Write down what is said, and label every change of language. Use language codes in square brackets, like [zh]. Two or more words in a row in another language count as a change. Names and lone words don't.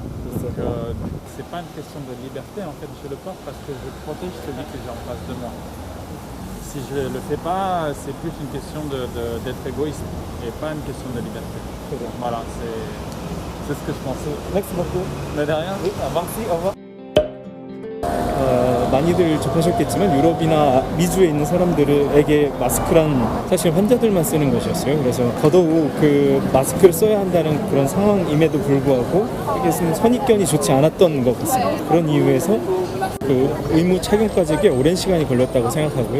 [fr] Donc c'est pas une question de liberté en fait, je le porte parce que je protège celui que j'ai en face de moi. Si je le fais pas, c'est plus une question d'être égoïste et pas une question de liberté. Voilà, c'est ce que je pense. Merci beaucoup. Mais de rien. Oui, merci, au revoir. [ko] 많이들 접하셨겠지만 유럽이나 미주에 있는 사람들에게 마스크란 사실 환자들만 쓰는 것이었어요. 그래서 더더욱 그 마스크를 써야 한다는 그런 상황임에도 불구하고 이게 선입견이 좋지 않았던 것 같습니다. 그런 이유에서 그 의무 착용까지 꽤 오랜 시간이 걸렸다고 생각하고요.